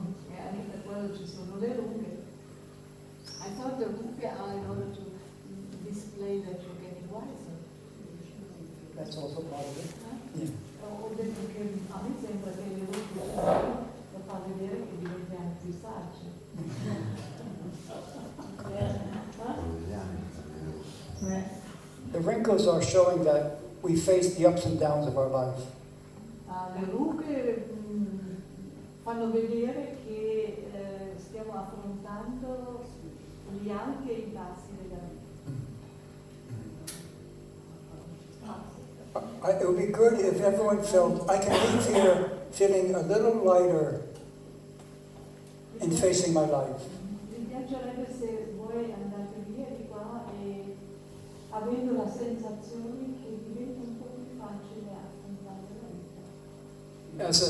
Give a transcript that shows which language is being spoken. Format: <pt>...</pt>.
<it>E anche per quello ci sono le rughe.</it> <en>I thought the rughe are in order to display that you're getting wiser. That's also part of it. Yeah.</en> <it>Ho detto che a me sembra che le rughe per far vedere che diventiamo più saggi.</it> <en>The wrinkles are showing that we face the ups and downs of our life.</en> <it>Le rughe fanno vedere che stiamo affrontando gli alti e i bassi della vita.</it> <en>It would be good if everyone felt, I can leave here feeling a little lighter in facing my life.</en> <it>Mi piacerebbe se voi andate via di qua e avendo la sensazione che diventa un po' più facile affrontare la vita.</it>